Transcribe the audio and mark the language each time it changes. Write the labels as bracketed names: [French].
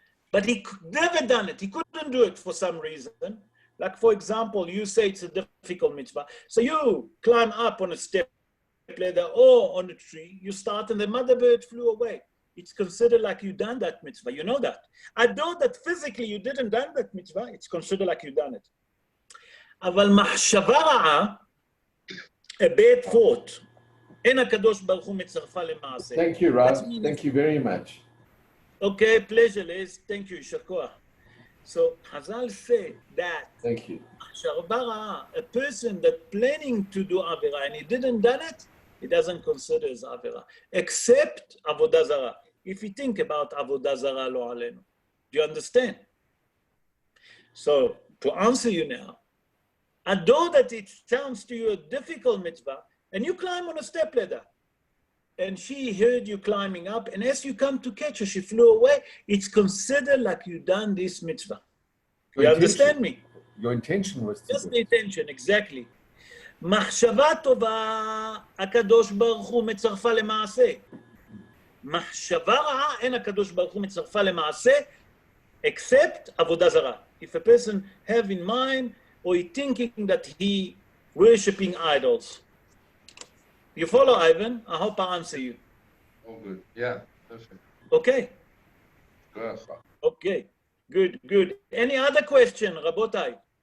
[English] But he never done it. He couldn't do it for some reason. Like, for example, you say it's a difficult mitzvah. So you climb up on a step ladder or on a tree, you start and the mother bird flew away. It's considered like you done that mitzvah. You know that. Although that physically you didn't done that mitzvah, it's considered like you done it. [Hebrew] אבל מחשבה רעה, [English] a bad thought, [Hebrew] אין הקדוש ברוך הוא מצרפה למעשה. [English] Thank you, Rabbi. Thank you very much. Okay, pleasure, Liz. Thank you, [Hebrew] יישר כוח. [English] So Hazal said that Thank you. a person that planning to do Avera and he didn't done it, he doesn't consider as Avera, except Avodah Zarah. If you think about Avodah Zarah lo alenu. Do you understand? So to answer you now, although that it sounds to you a difficult mitzvah, and you climb on a step ladder, and she heard you climbing up, and as you come to catch her, she flew away, it's considered like you done this mitzvah. You understand me? Your intention was to just the intention, exactly. [Hebrew] מחשבה טובה, הקדוש ברוך הוא מצרפה למעשה. מחשבה רעה, אין הקדוש ברוך הוא מצרפה למעשה, except עבודה זרה. [English] If a person have in mind, or he thinking that he worshipping idols. You follow, Ivan? I hope I answer you. All good. Yeah, perfect. Okay. Good. Okay. Good, good. Any other question, Rabotai?